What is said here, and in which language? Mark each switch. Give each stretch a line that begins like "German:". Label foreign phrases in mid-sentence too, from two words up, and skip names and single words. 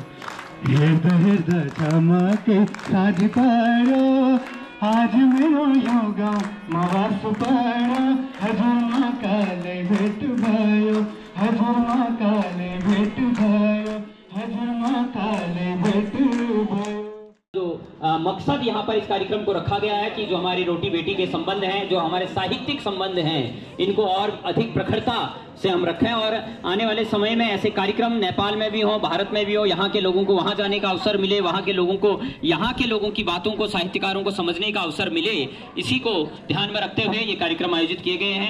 Nepali: चमके साज पारो आज मेरो योगा मवास पारो हजुर महाकाले भेट भयो हजुर महाकाले भेट भयो हजुर महाकाले भेट भयो।
Hindi: जो मकसद यहाँ पर इस कार्यक्रम को रखा गया है कि जो हमारी रोटी बेटी के संबंध हैं, जो हमारे साहित्यिक संबंध हैं, इनको और अधिक प्रखरता से हम रखें और आने वाले समय में ऐसे कार्यक्रम नेपाल में भी हो, भारत में भी हो, यहाँ के लोगों को वहाँ जाने का अवसर मिले, वहाँ के लोगों को यहाँ के लोगों की बातों को, साहित्यकारों को समझने का अवसर मिले, इसी को ध्यान में रखते हुए ये कार्यक्रम आयोजित किए गए हैं।